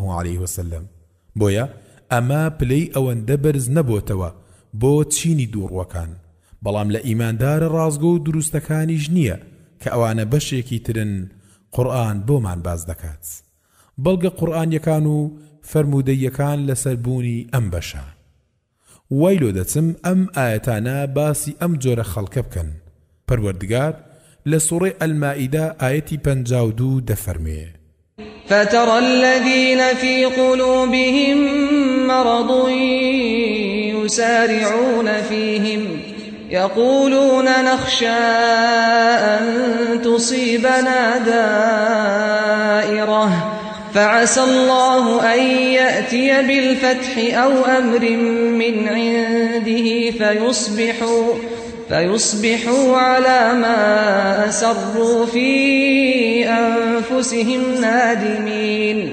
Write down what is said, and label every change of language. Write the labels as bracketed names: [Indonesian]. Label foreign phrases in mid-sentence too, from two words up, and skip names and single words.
[Arabic] عليه وسلم [Central Kurdish] بۆیە ئەمە پلەی ئەوەندە بەرز نەبووتەوە بۆ چینی دووڕوەکان بەڵام لە ئیماندارە ڕازگۆ و دروستەکانیش نییە کە ئەوانە بەشێکی ترن قورئان بۆمان باز دەکات بەڵگە قورئانیەکان و فەرمودەیەکان لەسەربوونی ئەم بەشە وای لۆ دەچم ئەم ئاەتانە باسی ئەم جۆرە خەڵکە بکەن پەروەردگار لە سوورەی ئەلمائیدە ئاەتی 52 دەفەرمێ [Arabic] فترى الذين في قلوبهم مرض يسارعون فيهم يقولون نخشى أن تصيبنا دائرة فعسى الله أن يأتي بالفتح أو أمر من عنده فيصبحوا على ما أسروا في أنفسهم نادمين